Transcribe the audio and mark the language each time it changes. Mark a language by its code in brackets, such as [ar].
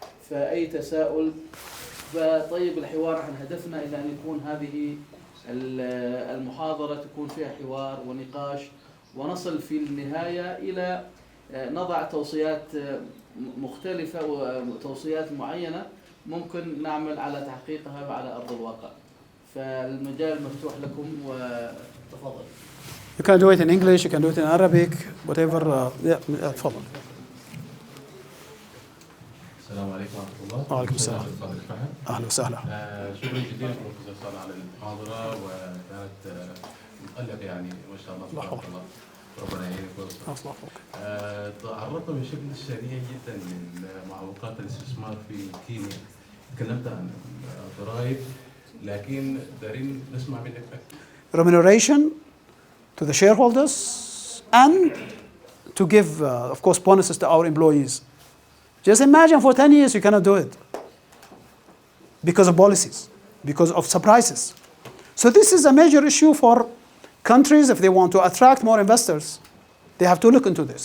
[ar] فأي تساؤل فطيب الحوار عن هدفنا إلى أن يكون هذه المحاضرة تكون فيها حوار ونقاش، ونصل في النهاية إلى نضع توصيات مختلفة وتوصيات معينة ممكن نعمل على تحقيقها على أرض الواقع. فالمجال مفتوح لكم، وتفضل. [en] You can do it in English, you can do it in Arabic, whatever. [ar] تفضل. السلام عليكم ورحمة الله. وعليكم السلام. أهلا وسهلا. شكرا جزيلا بروفيسور صالح على المحاضرة، وكانت متألقة يعني ما شاء الله تبارك الله. ربنا يعينك ويوفقك. تعرضت بشكل سريع جدا من معوقات الاستثمار في كينيا. تكلمت عن ترايب، لكن دارين نسمع منك أكثر. [en] Remuneration to the shareholders and to give, of course, bonuses to our employees. Just imagine for 10 years you cannot do it because of policies, because of surprises. So this is a major issue for countries. If they want to attract more investors, they have to look into this.